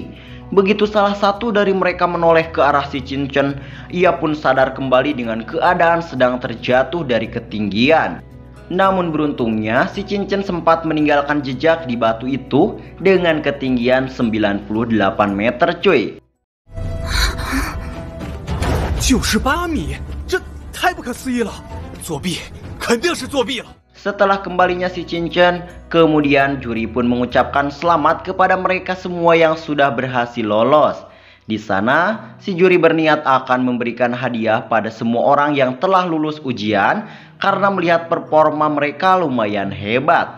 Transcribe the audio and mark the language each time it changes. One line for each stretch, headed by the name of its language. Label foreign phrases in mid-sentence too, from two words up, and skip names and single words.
Indonesian: Begitu salah satu dari mereka menoleh ke arah si Qin Chen, ia pun sadar kembali dengan keadaan sedang terjatuh dari ketinggian. Namun beruntungnya, si Qin Chen sempat meninggalkan jejak di batu itu dengan ketinggian 98 meter, cuy.
Chinese: 98 米，这太不可思议了！作弊，肯定是作弊了。
Indonesian: Setelah kembalinya si Qin Chen, kemudian juri pun mengucapkan selamat kepada mereka semua yang sudah berhasil lolos. Di sana, si juri berniat akan memberikan hadiah pada semua orang yang telah lulus ujian karena melihat performa mereka lumayan hebat.